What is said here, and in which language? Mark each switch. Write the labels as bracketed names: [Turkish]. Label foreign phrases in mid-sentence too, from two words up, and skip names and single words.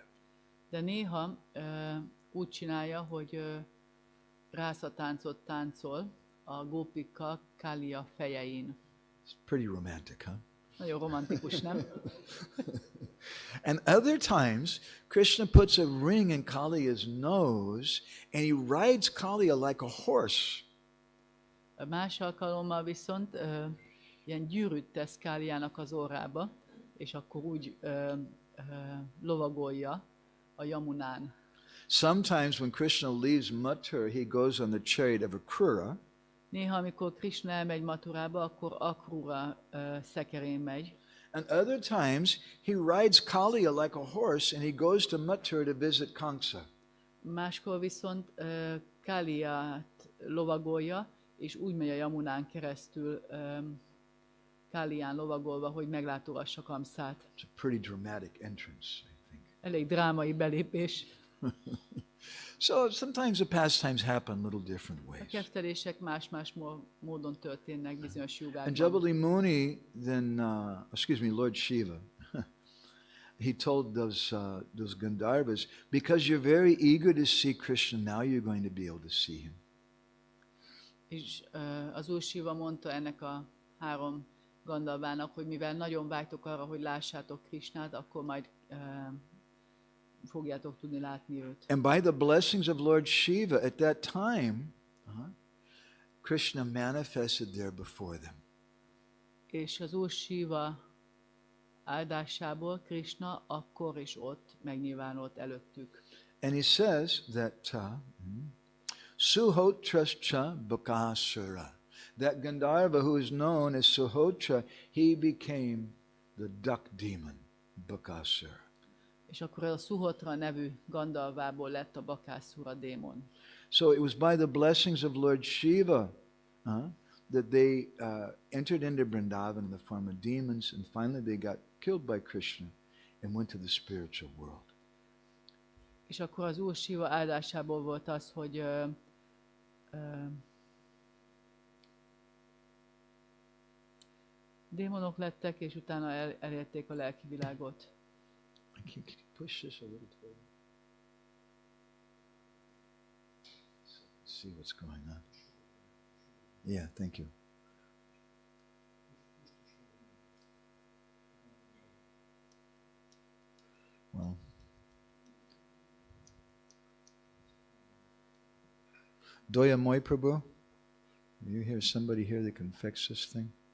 [Hungarian] De néha úgy csinálja, hogy rászatáncot táncol a gópikkal Kalia fejein. [English] It's pretty romantic, huh? [Hungarian] Nagyon romantikus, nem? [English] And other times, Krishna puts a ring in Kaliya's nose and he rides Kaliya like a horse. [Hungarian] Más alkalommal viszont ilyen gyűrűt tesz Káliának az orrába, és akkor úgy lovagolja a Yamunán. [English] Sometimes when Krishna leaves Mathura, he goes on the chariot of Akrura. [Hungarian] Néha, amikor Krishna elmegy Mathurába, akkor Akrura szekerén megy. [English] And other times, he rides Kaliya like a horse and he goes to Mathura to visit Kamsa. [Hungarian] Máskor viszont Káliát lovagolja, és úgy megy a Yamunán keresztül Kálián lovagolva, hogy meglátogassa Kamszát. [English] It's a pretty dramatic entrance, I think. [Hungarian] Elég drámai belépés. [English] So sometimes the pastimes happen little different [Hungarian] A [English] ways. [Hungarian] keftelések más-más módon történnek bizonyos [English] And [Hungarian] jogákban. [English] Jabali Muni then, Lord Shiva, he told those Gandharvas, because you're very eager to see Krishna, now you're going to be able to see him. [Hungarian] És az Úr Shiva mondta ennek a 3 Gandharvának, hogy mivel nagyon vágytok arra, hogy lássátok Krishnát, akkor majd fogjátok tudni látni őt. [English] And by the blessings of Lord Shiva at that time, Krishna manifested there before them. [Hungarian] És az Úr Shiva áldásából Krishna akkor is ott megnyilvánult előttük. [English] And he says that Suhotrascha Bakasura, that Gandharva who is known as Suhotra, he became the duck demon, Bakasura. [Hungarian] És akkor a Suhotra nevű Gandharvából lett a Bakasura démon. [English] So it was by the blessings of Lord Shiva that they entered into Vrindavan in the form of demons, and finally they got killed by Krishna and went to the spiritual world. [Hungarian] És akkor az Úr Siva áldásából volt az, hogy démonok lettek, és utána elérték a lelki világot. [English] Can you push this a little further? See what's going on. Yeah, thank you. Well, Doya Moy Prabhu, you hear somebody here that can fix this thing?